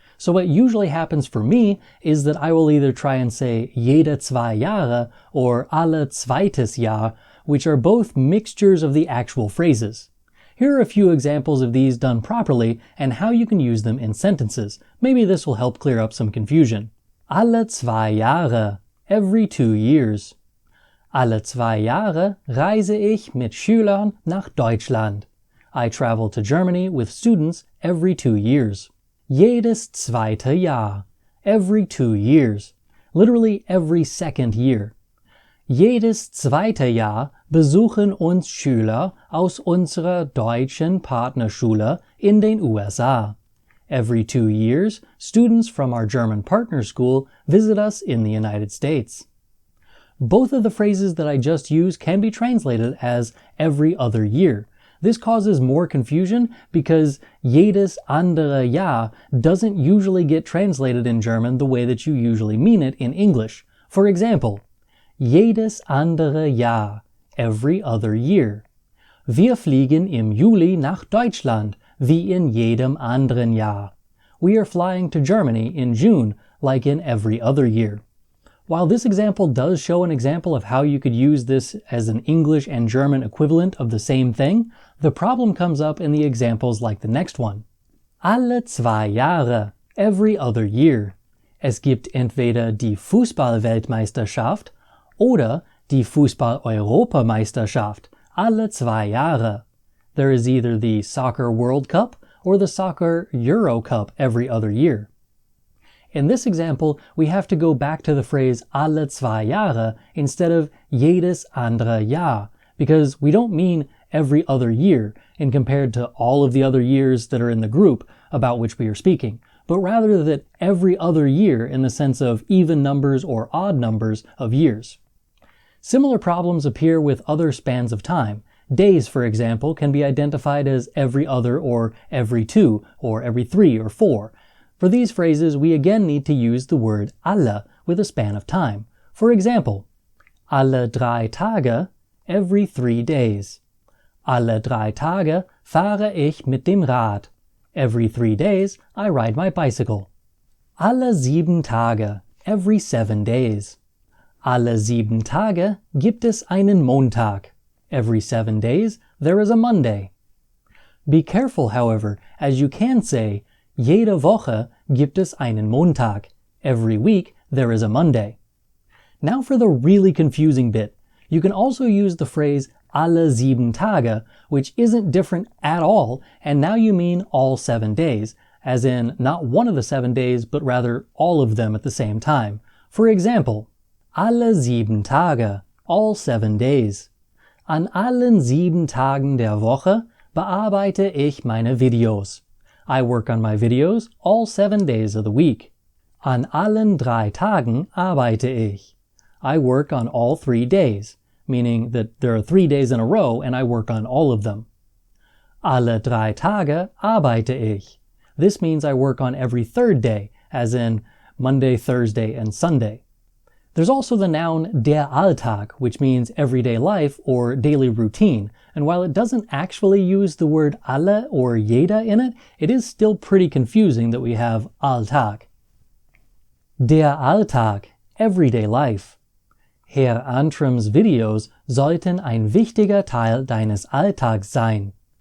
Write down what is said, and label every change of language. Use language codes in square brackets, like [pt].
[en] So what usually happens for me is that I will either try and say [de] jede 2 Jahre [en] or [de] alle zweites Jahr, [en] which are both mixtures of the actual phrases. Here are a few examples of these done properly and how you can use them in sentences. Maybe this will help clear up some confusion. [de] Alle 2 Jahre, [en] every 2 years. [de] Alle 2 Jahre reise ich mit Schülern nach Deutschland. [en] I travel to Germany with students every 2 years. [de] Jedes zweite Jahr, [en] every 2 years. Literally every second year. [de] Jedes zweite Jahr besuchen uns Schüler aus unserer deutschen Partnerschule in den USA. [en] Every 2 years, students from our German partner school visit us in the United States. Both of the phrases that I just used can be translated as every other year. This causes more confusion because [de] jedes andere Jahr [en] doesn't usually get translated in German the way that you usually mean it in English. For example, [de] jedes andere Jahr, [en] every other year. [de] Wir fliegen im Juli nach Deutschland, wie in jedem anderen Jahr. [en] We are flying to Germany in June, like in every other year. While this example does show an example of how you could use this as an English and German equivalent of the same thing, the problem comes up in the examples like the next one. [de] Alle 2 Jahre, [en] every other year. [de] Es gibt entweder die Fußball-Weltmeisterschaft oder die Fußball-Europameisterschaft, alle 2 Jahre. [en] There is either the Soccer World Cup or the Soccer Euro Cup every other year. In this example, we have to go back to the phrase [de] alle 2 Jahre [en] instead of [de] jedes andere Jahr, [en] because we don't mean every other year in compared to all of the other years that are in the group about which we are speaking, but rather that every other year in the sense of even numbers or odd numbers of years. Similar problems appear with other spans of time. Days, for example, can be identified as every other or every 2 or every 3 or 4. For these phrases, we again need to use the word alle with a span of time. For example, [de] alle 3 Tage, [en] every 3 days. [de] Alle 3 Tage fahre ich mit dem Rad. [en] Every 3 days, I ride my bicycle. [de] Alle 7 Tage, [en] every 7 days. [de] Alle 7 Tage gibt es einen Montag. [en] Every 7 days, there is a Monday. Be careful, however, as you can say, [de] jede Woche gibt es einen Montag. [en] Every week, there is a Monday. Now for the really confusing bit. You can also use the phrase [de] alle 7 Tage, [en] which isn't different at all, and now you mean all 7 days, as in not one of the 7 days, but rather all of them at the same time. For example, [de] alle 7 Tage, [en] all 7 days. [de] An allen 7 Tagen der Woche bearbeite ich meine Videos. [en] I work on my videos all 7 days of the week. [de] An allen 3 Tagen arbeite ich. [en] I work on all 3 days, meaning that there are 3 days in a row and I work on all of them. [de] Alle 3 Tage arbeite ich. [en] This means I work on every third day, as in Monday, Thursday, and Sunday. There's also the noun [de] der Alltag, [en] which means everyday life or daily routine, and while it doesn't actually use the word alle or jeder in it, it is still pretty confusing that we have Alltag. [de] Der Alltag, [en] everyday life. [de] Herr Antrim's videos sollten ein wichtiger Teil deines Alltags sein.